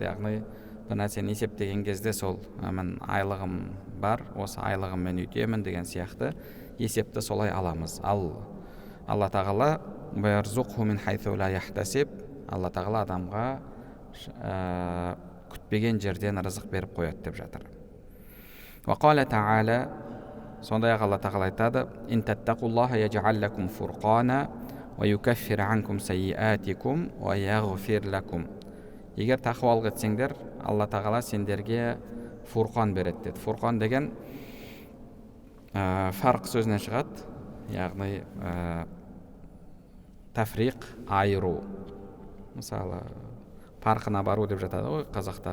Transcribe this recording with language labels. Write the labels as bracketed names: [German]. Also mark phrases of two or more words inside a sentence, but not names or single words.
[Kazakh] Яғни бір нәрсені есептеген кезде сол мен айлығым бар, осы айлығыммен өтемін деген сияқты есепті солай аламыз. Ал Алла тағала Алла тағала адамға күтпеген жерден рызық беріп қояды деп жатыр. [Arabic] وقال تعالى, [Kazakh] сондай-ақ Алла тағала айтады: [Arabic] إن تتقوا الله يجعل لكم فرقانا ويكفر عنكم سيئاتكم ويغفر لكم. [Kazakh] Егер тақуалық етсеңдер, Алла тағала сендерге фурқан береді деді. Фурқан деген фарқ сөзінен шығады, яғни тафриқ, айыру. Мысалы, парқына бару деп жатады ғой қазақта.